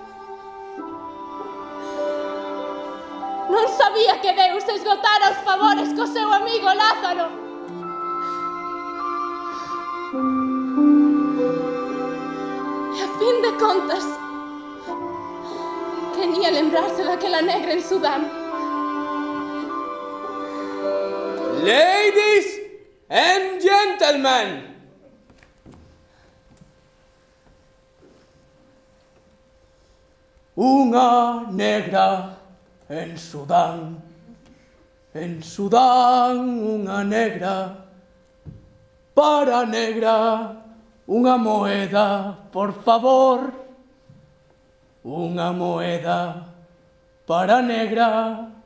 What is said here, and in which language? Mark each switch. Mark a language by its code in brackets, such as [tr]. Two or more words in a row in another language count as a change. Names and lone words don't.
[gl] Non sabía que Deus esgotara os favores co seu amigo Lázaro. E a fin de contas, quería lembrarse daquela negra en Sudán. [en] Ladies and gentlemen, [gl] unha negra en Sudán, unha negra, para negra, unha moeda, por favor, unha moeda para negra.